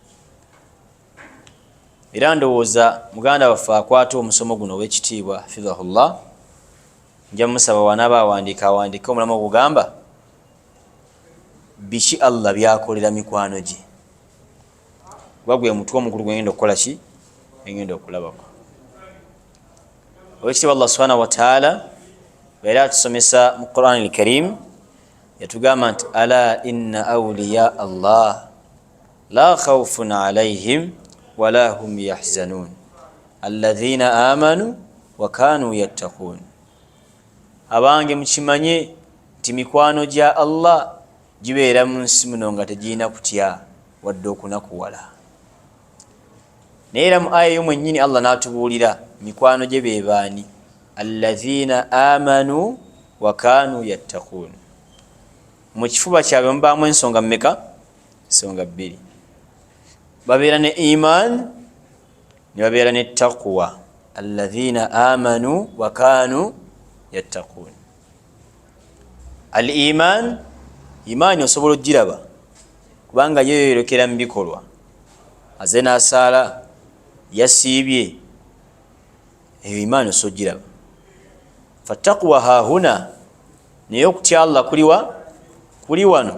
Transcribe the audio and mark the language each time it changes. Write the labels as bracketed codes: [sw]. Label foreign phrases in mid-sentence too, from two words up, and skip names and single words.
[lg] Era ndowooza muganda waffe akwata omusomo guno ow'ekitiibwa hafidhahullah, nja musaba wanaaba awandiika omulamu ogugamba biki Allah byakolera mikwano gye. Kuba gwe mutwe omukulu gwengenda okukola ki? Engenda okulabako. Owekitiibwa Allah [ar] سبحانه وتعالى [lg] era atusomesa mu Qur'an al-Karim, yatugamba nti [ar] ألا إن أولياء الله لا خوف عليهم ولا هم يحزنون الذين آمنوا وكانوا يتقون. [lg] Abange mukimanye nti mikwano gya Allah gibeera mu nsi muno nga tegirina kutya wadde okunakuwala. Naye era mu aya y'omwennyini Allah n'atubuulira mikwano gye be baani? [ar] الذين آمنوا وكانوا يتقون. [lg] mu kifuba kyabwe mubaamu ensonga mmeka? Ensonga bbiri. Babeera ne iman ne babeera ne taqwa, [ar] الذين آمنوا وكانوا يتقون. الإيمان, [lg] imaani osobola ogiraba kubanga yeyoyolekera mu bikolwa, aze n'asaala, yasiibye, eyo imaani osobola ogiraba. [ar] فالتقوى هاهنا, [lg] naye okutya Allah kuliwa? Kuli wano.